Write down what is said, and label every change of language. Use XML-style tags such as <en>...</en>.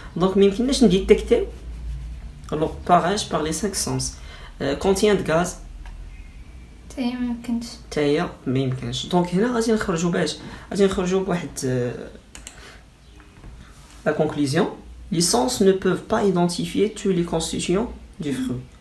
<ar>دونك ما يمكنناش نديتيكتيو لو باغاج بار لي 5 سونس.</ar> <fr>contient de gaz</fr> <ar>تاهي ما يمكنش. دونك هنا غادي نخرجوا بواحد la conclusion.</ar> <fr>Les sens ne peuvent pas identifier tous les constituants du fruit.</fr>